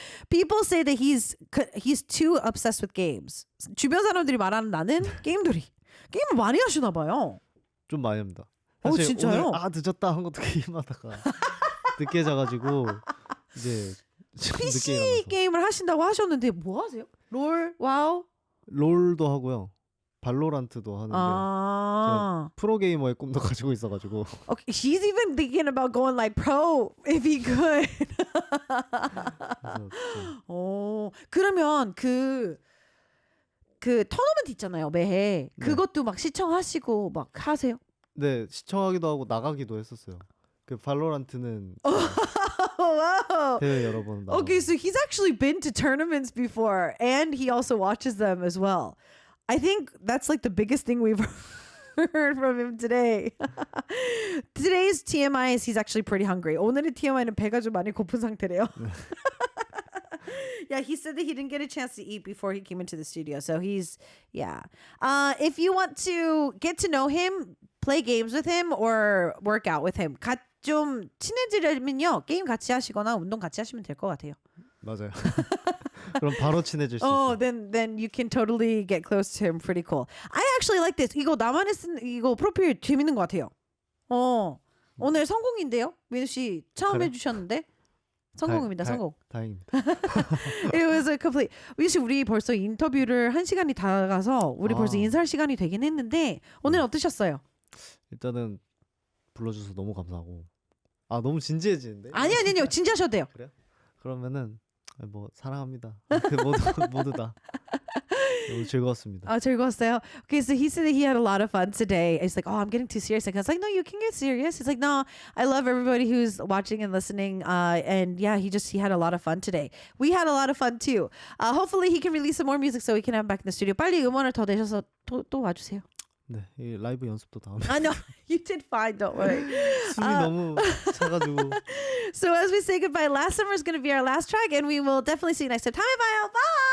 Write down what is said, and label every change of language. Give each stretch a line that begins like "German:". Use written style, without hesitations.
English: People say that he's too obsessed with games.
Korean: 주변 사람들이 말하는 나는 게임을 많이 하시나 봐요. 좀 많이 합니다. 오, 사실 진짜요? 오늘 늦었다 한 것도 게임하다가 늦게 자가지고 이제 좀 늦게 PC 일어나서. 게임을 하신다고 하셨는데 뭐 하세요? 롤? 와우? 롤도 하고요. 발로란트도 하는데 아. 프로게이머의 꿈도 가지고 있어가지고
English: Okay, he's even thinking about going like pro if he could.
Korean: 그래서 좀 그러면 그 토너먼트 있잖아요, 매해. 네. 그것도 막 시청하시고 막 하세요? 네 시청하기도 하고 나가기도 했었어요. 그 발로란트는 wow. 대회 여러 번 나가고.
English: Okay, so he's actually been to tournaments before and he also watches them as well. I think that's like the biggest thing we've heard from him today. Today's TMI is he's actually pretty hungry.
Korean: 오늘의 TMI는 배가 좀 많이 고픈 상태래요.
English: Yeah, he said that he didn't get a chance to eat before he came into the studio. So he's, yeah. If you want to get to know him, play games with him or work out with him.
Korean: 좀 친해지려면요. 게임 같이 하시거나 운동 같이 하시면 될 것 같아요. 맞아요. 그럼 바로 친해질 수 있어요.
English: then you can totally get close to him. Pretty cool. I actually like this.
Korean: 이거 나만의 쓴 이거 프로필 재밌는 것 같아요. 오늘 성공인데요. 민우 씨 처음 그래? 해주셨는데 성공입니다. 성공. 다행입니다.
English: It was a complete.
Korean: 민우 씨 우리 벌써 인터뷰를 1시간이 다 가서 우리 벌써 아. 인사할 시간이 되긴 했는데 오늘 어떠셨어요? 일단은 불러주셔서 너무 감사하고 너무 진지해지는데? 아니요. 진지하셔도 돼요. 그래요? 그러면은 뭐 사랑합니다. 모두 다 너무 즐거웠습니다. Oh, 즐거웠어요.
English: Okay, so he said that he had a lot of fun today. He's like, oh, I'm getting too serious. Like, I was like, no, you can get serious. He's like, no, I love everybody who's watching and listening. And yeah, he had a lot of fun today. We had a lot of fun too. Hopefully he can release some more music so we can have him back in the studio.
Korean: 빨리 음원을 더 내셔서 또 와주세요. 네, 이 라이브 연습도 다음에.
English: I know you did fine. Don't worry.
Korean: 숨이 너무 차가지고.
English: So as we say goodbye, Last Summer is going to be our last track, and we will definitely see you next time. Bye, bye.